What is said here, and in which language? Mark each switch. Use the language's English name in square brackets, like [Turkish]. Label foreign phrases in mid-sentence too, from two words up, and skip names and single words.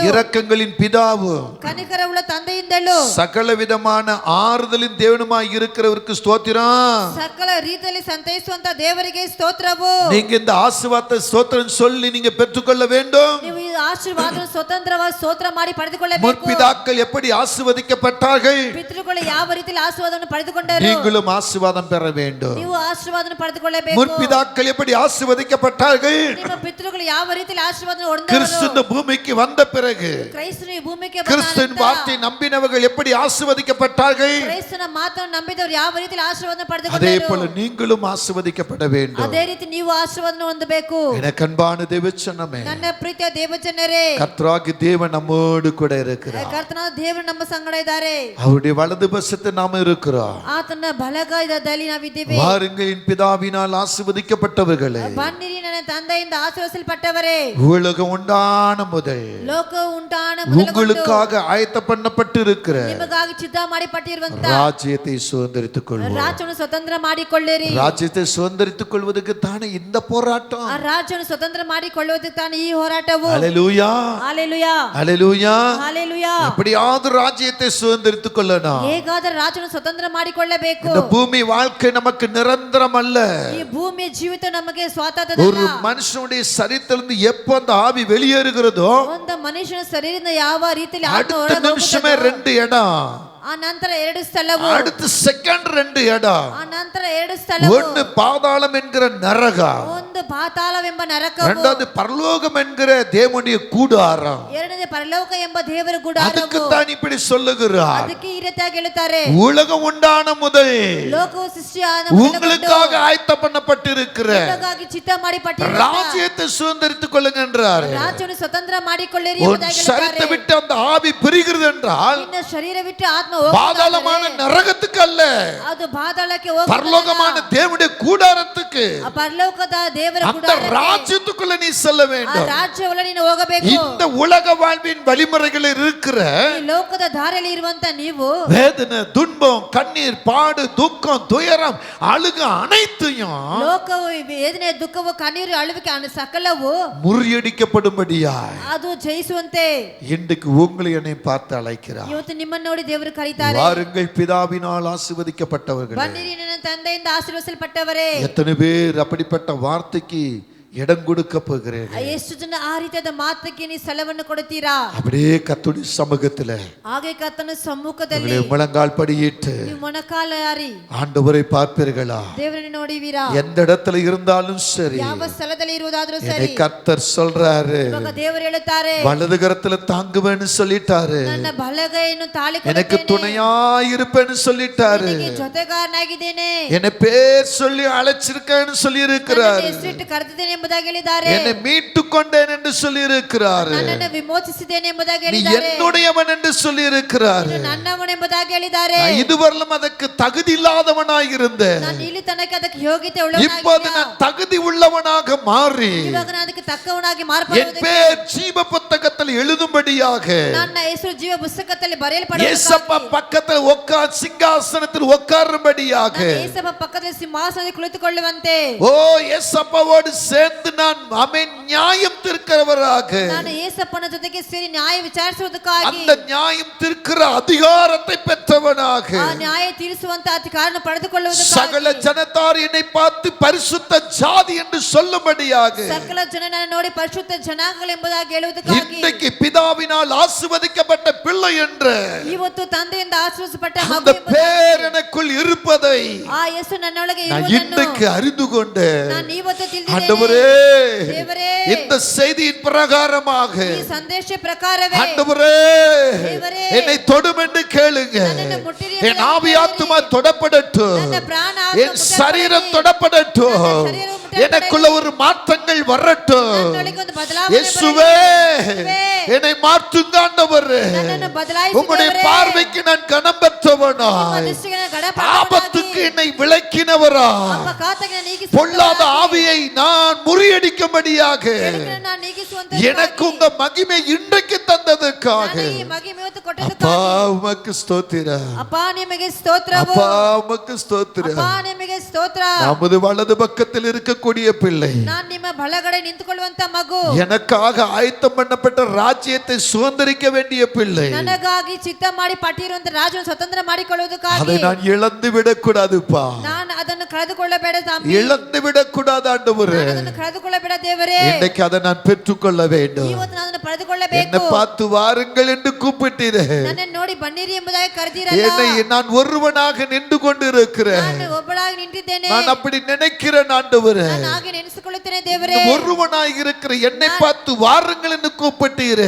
[Tamil] இரக்கங்களின் பிதாவும் [Kannada] ಕನಿಕರವುಳ್ಳ ತಂದೆಯಿಂದಲೂ [Tamil] சகல விதமான ஆறுதலின் தேவனுமாய் இருக்கிறவருக்கு ஸ்தோத்திரம். [Kannada] ಸಕಲ ರೀತಿಯಲ್ಲಿ ಸಂತೈಸುವಂತ ದೇವರಿಗೆ ಸ್ತೋತ್ರವು. [Tamil] நீங்க இந்த ஆசீர்வாதத்தை ஸ்தோத்திரம் சொல்லி நீங்க பெற்றுக்கொள்ள வேண்டும். [Kannada] ನೀವು ಈ ಆಶೀರ್ವಾದವನ್ನು ಸ್ವತಂತ್ರವಾಗಿ ಸ್ತೋತ್ರ ಮಾಡಿ ಪಡೆದುಕೊಳ್ಳಬೇಕು. [Tamil] முற்பிதாக்கள் எப்படி ஆசீர்வதிக்கப்பட்டார்கள்? [Kannada] ಪಿತೃಗಳು ಯಾವ ರೀತಿಯಲ್ಲಿ ಆಶೀರ್ವಾದವನ್ನು ಪಡೆದುಕೊಂಡರು? [Tamil] நீங்களும் ஆசீர்வாதம் பெற வேண்டும். [Kannada] ನೀವು ಆಶೀರ್ವಾದವನ್ನು ಪಡೆದುಕೊಳ್ಳಬೇಕು. [Tamil] முற்பிதாக்கள் எப்படி ஆசீர்வதிக்கப்பட்டார்கள்? [Kannada] ನಿಮ್ಮ ಪಿತೃಗಳು ಯಾವ ರೀತಿಯಲ್ಲಿ ಆಶೀರ್ವಾದವನ್ನು ಹೊಂದಿದರು? [Tamil] கிறிஸ்து இந்த பூமிக்கு வந்த பிறகு [Kannada] ಕ್ರೈಸ್ತನು ಈ ಭೂಮಿಗೆ ಬಂದ [Tamil] கிறிஸ்துவின் வார்த்தை நம்பினவர்கள் எப்படி ஆசீர்வதிக்கப்பட்டார்கள்? [Kannada] ಕ್ರೈಸ್ತನ ಮಾತನ್ನು ನಂಬಿದವರು ಯಾವ ರೀತಿಯಲ್ಲಿ ಆಶೀರ್ವಾದವನ್ನು [Tamil] அதே [Kannada] ಪಡೆದುಕೊಂಡರು? [Tamil] போல நீங்களும் ஆசீர்வதிக்கப்பட வேண்டும். [Kannada] ಅದೇ ರೀತಿ ನೀವು ಆಶೀರ್ವಾದವನ್ನು ಹೊಂದಬೇಕು. [Tamil] எனக்கு அன்பான தேவச்சனமே, [Kannada] ನನ್ನ ಪ್ರೀತಿಯ ದೇವಜನರೇ, [Tamil] கர்த்தராகிய தேவன் நம்மோடு கூட இருக்கிறார். [Kannada] ಕರ್ತನಾದ ದೇವರು ನಮ್ಮ ಸಂಗಡ ಇದ್ದಾರೆ. [Tamil] அவருடைய வலது பக்கத்தில் நாம இருக்கிறோம். [Kannada] ಆತನ ಬಲಗೈದಲ್ಲಿ ನಾವಿದ್ದೇವೆ. [Tamil] வாருங்கள் என் பிதாவினால் ஆசீர்வதிக்கப்பட்டவர்களே, [Kannada] ಬನ್ನಿರಿ ನನ್ನ ತಂದೆಯಿಂದ ಆಶೀರ್ವದಿಸಲ್ಪಟ್ಟವರೇ, [Tamil] உலகம் உண்டான முதல் [Kannada] ಲೋಕ ಉಂಟಾನ [Tamil] உங்களுக்காக ஆயத்த பண்ணப்பட்டு இருக்கிற [Kannada] ನಿಮಗಾಗಿ ಸಿದ್ಧ ಮಾಡಿ ಪಟ್ಟಿರುವಂತ [Tamil] ராஜ்யத்தை சுதந்திரித்துக் கொள்வோம். [Kannada] ರಾಜ್ಯವನ್ನು ಸ್ವತಂತ್ರ ಮಾಡಿಕೊಳ್ಳಿರಿ. [Tamil] ராஜ்யத்தை சுதந்திரித்துக் கொள்வதற்கு தானே இந்த போராட்டம். [Kannada] ಆ ರಾಜ್ಯವನ್ನು ಸ್ವತಂತ್ರ ಮಾಡಿಕೊಳ್ಳುವುದಕ್ಕೆ ತಾನೇ ಈ ಹೋರಾಟವು. [Tamil] ஹalleluya, ஹalleluya, ஹalleluya. ஹalleluya. எப்படியாவது ராஜ்யத்தை சுதந்திரித்துக் கொள்ளணும். [Kannada] ಹೇಗಾದರೂ ರಾಜ್ಯವನ್ನು ಸ್ವತಂತ್ರ ಮಾಡಿಕೊಳ್ಳಬೇಕು. [Tamil] இந்த பூமி வாழ்க்கை நமக்கு நிரந்தரம் அல்ல. [Kannada] ಈ ಭೂಮಿಯ ಜೀವಿತ ನಮಗೆ [Tamil] ஒரு [Kannada] ಸ್ವಾತಂತ್ರ್ಯ. [Tamil] மனுஷனுடைய சரீரத்திலிருந்து எப்போ அந்த ஆவி வெளியேறுகிறதோ [Kannada] ಒಂದು ಮನುಷ್ಯನ ಶರೀರದಿಂದ ಯಾವ ರೀತಿಯಲ್ಲಿ ಆತ್ಮ [Tamil] அடுத்த [Kannada] ಹೊರಗೆ [Tamil] நிமிஷமே [Kannada] ಹೋಗುತ್ತದೋ, [Tamil] 2 இடம், [Kannada] ಆ ನಂತರ 2 ಸ್ಥಳವು, [Tamil] அடுத்த செகண்ட் 2 இடம். [Kannada] ಆ ನಂತರ 2 ಸ್ಥಳವು, [Tamil] ஒன்னு பாதாளம் என்கிற நரகம், [Kannada] ಒಂದು ಪಾತಾಳವೆಂಬ ನರಕವು, [Tamil] இரண்டாவது பரலோகம் என்கிற தேவனுடைய கூடாரம். [Kannada] ಎರಡನೇ ಪರಲೋಕ ಎಂಬ ದೇವರ ಗುಡಾರವು. [Tamil] அதுக்கு தான் இப்படி சொல்லுகிறார். [Kannada] ಅದಕ್ಕೆ ಈ ರೀತಿಯಾಗಿ ಹೇಳುತ್ತಾರೆ, [Tamil] உலகம் உண்டான முதல் [Kannada] ಲೋಕವು ಸೃಷ್ಟಿಯಾದ [Tamil] உங்களுக்காக ஆயத்த பண்ணப்பட்டிருக்கிற [Kannada] ನಿಮಗಾಗಿ ಚಿತ್ತ ಮಾಡಿ ಪಟ್ಟಿರುವ [Tamil] ராஜ்யத்தை சுதந்திரித்துக் கொள்ளுங்க என்றார். [Kannada] ರಾಜ್ಯವನ್ನು ಸ್ವತಂತ್ರ ಮಾಡಿಕೊಳ್ಳಿರಿ [Tamil] உன் [Kannada] ಎಂಬುದಾಗಿ [Tamil] சரீரத்தை [Kannada] ಹೇಳುತ್ತಾರೆ. [Tamil] விட்டு அந்த ஆவி பிரிகிறது என்றால் [Kannada] ನಿನ್ನ ಶರೀರ ಬಿಟ್ಟು ಆತ್ಮ [Tamil] பாதாளமான [Kannada] ಹೋಗುತ್ತದೆ. [Tamil] நரகத்துக்கு அல்ல, [Kannada] ಅದು ಪಾತಾಳಕ್ಕೆ ಹೋಗುತ್ತದೆ. [Tamil] பரலோகமான தேவனுடைய கூடாரத்துக்கு, [Kannada] ಆ ಪರಲೋಕದ ದೇವರ [Tamil] அந்த [Kannada] ಗುಡಾರಕ್ಕೆ, [Tamil] ராஜ்யத்துக்குள்ள நீ செல்ல [Kannada] ಆ [Tamil] வேண்டும். [Kannada] ರಾಜ್ಯವನ್ನ ನೀನು ಹೋಗಬೇಕು. [Tamil] இந்த உலக வாழ்வின் வழிமுறைகளில் இருக்கிற [Kannada] ಈ ಲೋಕದ ದಾರಿಯಲ್ಲಿ ಇರುವಂತ ನೀವು [Tamil] வேதனை, துன்பம், கண்ணீர், பாடு, துக்கம், துயரம், அழுக அனைத்தையும் [Kannada] ಲೋಕವು ವೇದನೆ, ದುಃಖವು, ಕಣ್ಣೀರು, ಅಳುವಿಕೆ ಸಕಲವು [Tamil] முறியடிக்கப்படும்படியாய் [Kannada] ಅದು ಜಯಿಸುವಂತೆ [Tamil] இன்றைக்கு உங்களை என்னை பார்த்து அழைக்கிறார். [Kannada] ಇವತ್ತು ನಿಮ್ಮನ್ನು ನೋಡಿ ದೇವರು ಕರೀತಾರೆ. [Tamil] வாருங்கள் பிதாவினால் ஆசீர்வதிக்கப்பட்டவர்கள். [Kannada] ಬನ್ನಿರಿ ನನ್ನ ತಂದೆಯಿಂದ ಆಶೀರ್ವದಿಸಲ್ಪಟ್ಟವರೇ. [Tamil] எத்தனை பேர் அப்படிப்பட்ட வார்த்தைக்கு இடம் கொடுக்க போகிறீர்கள்? [Kannada] ಎಷ್ಟು ಜನ ಆ ರೀತಿಯಾದ ಮಾತಿಗೆ ನೀವು ಸ್ಥಳವನ್ನು ಕೊಡುತ್ತೀರಾ? [Tamil] அப்படியே கர்த்தருடைய சமூகத்துல [Kannada] ಹಾಗೆ ಕರ್ತನ ಸಮ್ಮುಖದಲ್ಲಿ [Tamil] முழங்கால் படியிட்டு [Kannada] ನೀವು ಮೊಣಕಾಲಾರಿ [Tamil] ஆண்டவரை பார்ப்பீர்களா? [Kannada] ದೇವರನ್ನು ನೋಡುವಿರಾ? [Tamil] எந்த இடத்துல இருந்தாலும் சரி, [Kannada] ಯಾವ ಸ್ಥಳದಲ್ಲಿ ಇರುವುದಾದ್ರೂ [Tamil] என்னை [Kannada] ಸರಿ, [Tamil] கர்த்தர் சொல்றாரு, [Kannada] ಇವಾಗ ದೇವರು ಹೇಳುತ್ತಾರೆ, [Tamil] வலது கரத்துல தாங்குவேன்னு சொல்லிட்டாரு, [Kannada] ನನ್ನ ಬಲಗೈಯನ್ನು ತಾಳಿ [Tamil] எனக்கு துணையாயிருப்பேன்னு சொல்லிட்டாரு, [Kannada] ಜೊತೆಗಾರನಾಗಿದ್ದೇನೆ, [Tamil] என்னை பேர் சொல்லி அழைச்சிருக்கேன்னு சொல்லி இருக்கிறாரு. [Kannada] ಹೆಸರಿಟ್ಟು ಕರೆದಿದ್ದೇನೆ ಎಂಬುದಾಗಿ ಹೇಳಿದ್ದಾರೆ. [Tamil] என்னை மீட்டு கொண்டேன் என்று சொல்லி இருக்கிறார். [Kannada] ನನ್ನನ್ನು ವಿಮೋಚಿಸಿದ್ದೇನೆ ಎಂಬುದಾಗಿ [Tamil] நீ [Kannada] ಹೇಳಿದ್ದಾರೆ. [Tamil] என்னுடையவன் என்று சொல்லி இருக்கிறார். [Kannada] ನನ್ನವನು ಎಂಬುದಾಗಿ ಹೇಳಿದ್ದಾರೆ. [Tamil] இதுவரையிலும் ಅದಕ್ಕೆ தகுதி இல்லாதவனாய் இருந்தேன். [Kannada] ನಾನು ಇಲ್ಲಿ ತನಕ ಅದಕ್ಕೆ ಯೋಗ್ಯತೆ [Tamil] இப்போது [Kannada] ಉಳ್ಳವನಾಗಿದ್ದೇನೆ. [Tamil] நான் தகுதி உள்ளவனாக மாறி [Kannada] ಇವಾಗ ನಾನು ಅದಕ್ಕೆ ತಕ್ಕವನಾಗಿ [Tamil] என் [Kannada] ಮಾರ್ಪಡುವುದಕ್ಕೆ [Tamil] பேர் ஜீவ புத்தகத்தில் எழுதும்படியாக [Kannada] ನನ್ನ ಹೆಸರು ಜೀವ ಪುಸ್ತಕದಲ್ಲಿ ಬರೆಯಲ್ಪಡುವುದಕ್ಕೆ [Tamil] ஏசப்பா பக்கத்தில் உட்கார் சிங்காசனத்தில் உட்காரும்படியாக [Kannada] ಯೇಸಪ್ಪ ಪಕ್ಕದಲ್ಲಿ ಸಿಂಹಾಸನದಲ್ಲಿ ಕುಳಿತುಕೊಳ್ಳುವಂತೆ [Tamil] ஓ ஏசப்பாவோடு சேர்ந்து நான் ஆமென் நியாயம் தீர்க்கிறவராக [Kannada] ನಾನು ಯೇಸಪ್ಪನ ಜೊತೆಗೆ ಸೇರಿ ನ್ಯಾಯ ವಿಚಾರಿಸುವುದಕ್ಕಾಗಿ [Tamil] அந்த நியாயம் தீர்க்கிற அதிகாரத்தை பெற்றவனாக [Kannada] ಆ ನ್ಯಾಯ ತೀರಿಸುವಂತ ಅಧಿಕಾರವನ್ನು ಪಡೆದುಕೊಳ್ಳುವುದಕ್ಕಾಗಿ [Tamil] சகல ஜனத்தார் என்னை பார்த்து பரிசுத்த ஜாதி என்று சொல்லும்படியாக [Kannada] ಸಕಲ ಜನರನ್ನು ನೋಡಿ ಪರಿಶುದ್ಧ ಜನಾಂಗಗಳೆಂಬುದಾಗಿ ಹೇಳುವುದಕ್ಕಾಗಿ [Tamil] இன்றைக்கு பிதாவினால் ஆசீர்வதிக்கப்பட்ட பிள்ளை என்று [Kannada] ಇವತ್ತು ತಂದೆಯಿಂದ ಆಶೀರ್ವದಿಸಲ್ಪಟ್ಟ [Tamil] அந்த [Kannada] ಮಗು [Tamil] பேர் எனக்குள் இருப்பதை [Kannada] ಆ ಹೆಸರು ನನ್ನೊಳಗೆ [Tamil] நான் [Kannada] ಇರುವುದನ್ನು [Tamil] இன்றைக்கு அறிந்து கொண்டேன். [Kannada] ನಾನು ಇವತ್ತು [Tamil] ஆண்டவரே [Kannada] ತಿಳಿದಿದ್ದೇನೆ. ದೇವರೇ, [Tamil] இந்த செய்தியின் பிரகாரமாக [Kannada] ಈ ಸಂದೇಶ ಪ್ರಕಾರವೇ [Tamil] ஆண்டவரே [Kannada] தேவரே, [Tamil] என்னை தொடும் என்று கேளுங்க. [Kannada] ನನ್ನನ್ನು ಮುಟ್ಟಿರಿ [Tamil] என் ஆவி ஆத்துமா தொடப்படட்டும், [Kannada] ನನ್ನ ಪ್ರಾಣ ಆತ್ಮ [Tamil] என் [Kannada] ಮುಟ್ಟಲ್ಪಡಲಿ. [Tamil] சரீரம் தொடப்படட்டும், [Kannada] ನನ್ನ ಶರೀರವು ಮುಟ್ಟಲ್ಪಡಲಿ. [Tamil] எனக்குள்ள ஒரு மாற்றங்கள் வரட்டும். [Kannada] ನನ್ನೊಳಗೆ ಒಂದು ಬದಲಾವಣೆ [Tamil] இயேசுவே [Kannada] ಬರಲಿ. [Tamil] என்னை மாற்றுங்க ஆண்டவரே. [Kannada] ನನ್ನನ್ನು ಬದಲಾಯಿಸಿ [Tamil] உம்முடைய [Kannada] ದೇವರೇ. [Tamil] பார்வைக்கு நான் கனம் பெற்றவனாய், [Kannada] ನಿಮ್ಮ ದೃಷ್ಟಿಗೆ ನಾನು ಗಣಪತನಾಗಿ, [Tamil] ஆபத்துக்கு என்னை விலக்கினவராய், [Kannada] ಅಪಘಾತಕ್ಕೆ ನಾನು ನೀಗಿಸುವಂತವರಾಗಿ, [Tamil] பொல்லாத ஆவியை நான் முறியடிக்கும்படியாக [Kannada] ಕೆಡುಕನ್ನು ನಾನು ನೀಗಿಸುವಂತವರಾಗಿ, [Tamil] எனக்கு உங்க மகிமை இன்றைக்கு தந்ததுக்காக [Kannada] ನನಗೆ ಈ ಮಹಿಮೆ ಇವತ್ತು [Tamil] அப்பா [Kannada] ಕೊಟ್ಟದ್ದಕ್ಕಾಗಿ [Tamil] உமக்கு ஸ்தோத்திரம், [Kannada] ಅಪ್ಪ ನಿಮಗೆ ಸ್ತೋತ್ರವು. [Tamil] அப்பா உமக்கு ஸ்தோத்திரம். [Kannada] ಅಪ್ಪ ನಿಮಗೆ ಸ್ತೋತ್ರ. [Tamil] நமது வலது பக்கத்தில் இருக்கக்கூடிய பிள்ளை [Kannada] ನಾನು ನಿಮ್ಮ ಬಲಗಡೆ ನಿಂತುಕೊಳ್ಳುವಂತ ಮಗು, [Tamil] எனக்காக ஆயத்தம் பண்ணப்பட்ட ராஜ்யத்தை சுதந்திரிக்க வேண்டிய பிள்ளை, [Kannada] ನನಗಾಗಿ ಚಿತ್ತ ಮಾಡಿ ಪಟ್ಟಿರುವಂತ ರಾಜವನ್ನು ಸ್ವತಂತ್ರ [Tamil] அதை [Kannada] ಮಾಡಿಕೊಳ್ಳುವುದಕ್ಕಾಗಿ [Tamil] நான் இழந்து விடக்கூடாதுப்பா, [Kannada] ನಾನು ಅದನ್ನು ಕಳೆದುಕೊಳ್ಳಬೇಡ ಸ್ವಾಮಿ. [Tamil] இழந்து விடக்கூடாது ஆண்டவரே. [Kannada] ನಾನು ಅದನ್ನು ಕಳೆದುಕೊಳ್ಳಬೇಡ ದೇವರೇ. [Tamil] இன்னைக்கு அதை நான் பெற்றுக்கொள்ள வேண்டும். [Kannada] ಇವತ್ತು ನಾನು ಅದನ್ನು [Tamil] என்னை [Kannada] ಪಡೆದುಕೊಳ್ಳಬೇಕು. [Tamil] பார்த்து வாருங்கள் என்று கூப்பிட்டீரே, [Kannada] ನನ್ನನ್ನು ನೋಡಿ ಬನ್ನಿರಿ ಎಂಬುದಾಗಿ ಕರೆದಿರಲ್ಲ. [Tamil] என்னை நான் ஒருவனாக நின்று கொண்டிருக்கிறேன். [Kannada] ನಾನು ಒಬ್ಬಳಾಗಿ ನಿಂತಿದ್ದೇನೆ. [Tamil] நான் அப்படி நினைக்கிறேன் ஆண்டவரே. [Kannada] ನಾನು ಹಾಗೆ ನೆನೆಸಿಕೊಳ್ಳುತ್ತೇನೆ ದೇವರೇ. [Tamil] ஒருவனாக இருக்கிற என்னை பார்த்து வாருங்கள் என்று கூப்பிட்டீரே,